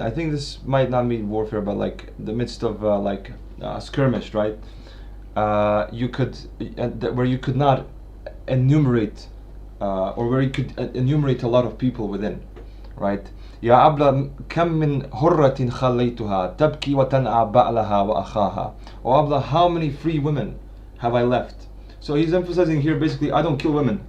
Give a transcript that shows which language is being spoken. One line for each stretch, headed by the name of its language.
English: I think this might not mean warfare, but like the midst of skirmish, right? You could where you could not enumerate, or where you could enumerate a lot of people within, right?
Arabic: يا أبلة كم من حرة خليتها تبكي وتنعى بعلها وأخاها.
English: Oh Abla, how many free women have I left? So he's emphasizing here basically, I don't kill women.